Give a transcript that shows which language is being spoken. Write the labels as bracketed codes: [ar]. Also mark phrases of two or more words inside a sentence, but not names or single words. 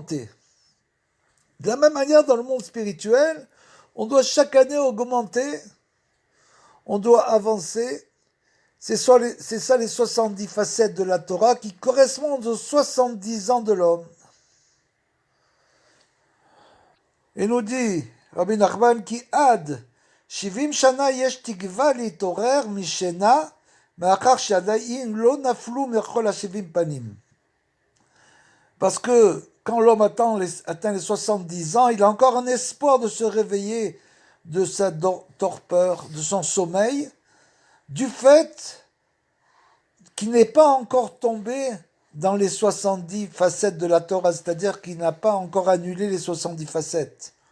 [fr] De la même manière, dans le monde spirituel, On doit chaque année augmenter, on doit avancer. C'est ça les 70 facettes de la Torah qui correspondent aux 70 ans de l'homme. Et nous dit Rabbi Nachman [he] כי עד 70 שנה יש תקווה להתעורר משינה מאחר שעדיין לא נפלו מכל ה-70 פנים. [fr] Parce que quand l'homme atteint les 70 ans, il a encore un espoir de se réveiller de sa torpeur, de son sommeil, du fait qu'il n'est pas encore tombé dans les 70 facettes de la Torah, c'est-à-dire qu'il n'a pas encore annulé les 70 facettes.